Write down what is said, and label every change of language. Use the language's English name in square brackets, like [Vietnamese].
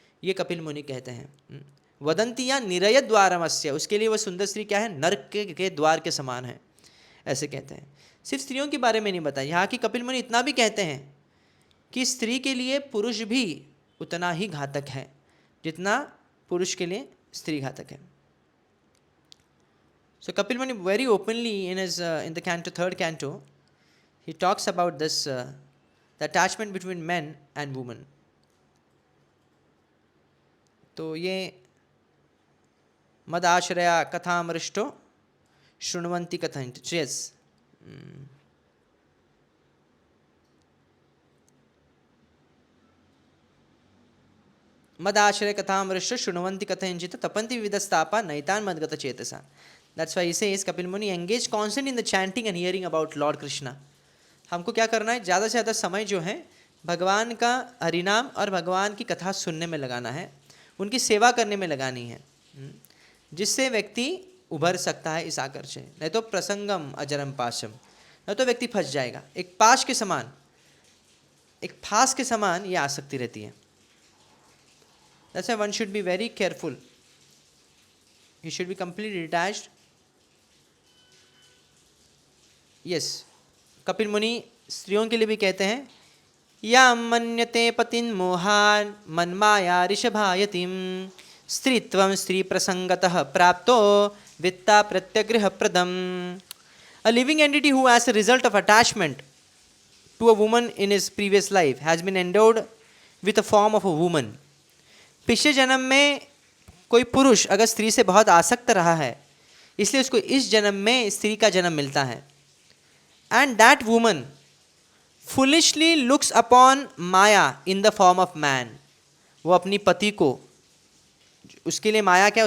[Hindi] ये कपिल मुनि कहते हैं। [Sanskrit] वदंती या निरय द्वारमस्य, [Hindi] उसके लिए वह सुंदर स्त्री क्या है? नरक के द्वार के समान है, ऐसे कहते हैं। सिर्फ स्त्रियों के बारे में नहीं बताया, यहाँ की कपिल मुनि इतना भी कहते हैं कि स्त्री के लिए पुरुष भी उतना ही घातक है जितना पुरुष के लिए स्त्री घातक है। [English] So Kapil Muni very openly in the canto, third canto, he talks about this the attachment between men and women. [Sanskrit] तो ये मद आश्रया कथामृष्टो शृण्वन्ति कथं। यस, मद आश्रय कथामृष्टो शृण्वन्ति कथंचित् तपन्ति विविधस्तापा नैतान् मद्गत चेतसा। [English] That's why he says, Kapil Muni engage constant in the chanting and hearing about Lord Krishna. [Hindi] हमको क्या करना है? ज़्यादा से ज़्यादा समय जो है भगवान का हरिनाम और भगवान की कथा सुनने में लगाना है, उनकी सेवा करने में लगानी है, जिससे व्यक्ति उभर सकता है इस आकर्षण। नहीं तो [Sanskrit] प्रसंगम अजरम पाशम, [Hindi] नहीं तो व्यक्ति फंस जाएगा। एक पाश के समान, एक फांस के समान ये आसक्ति रहती है। [English] That's why one should be very careful. He should be completely detached. [Sanskrit] Yes, [Hindi] Kapil मुनि स्त्रियों के लिए भी कहते हैं, [Sanskrit] या मन्यते पतिन मोहान मन्माया ऋषभायतिम स्त्रीत्वं स्त्री प्रसंगतः प्राप्तो वित्ता प्रत्यगृह Padma. [English] A living entity who as a result of attachment to a woman in his previous life has been endowed with a form of a woman. [Hindi] पिछले जन्म में कोई पुरुष अगर स्त्री से बहुत आसक्त रहा है, इसलिए उसको इस जन्म में स्त्री का जन्म मिलता है। [English] And that woman foolishly looks upon maya in the form of man. [Hindi] वो अपनी पति को, उसके लिए माया क्या है?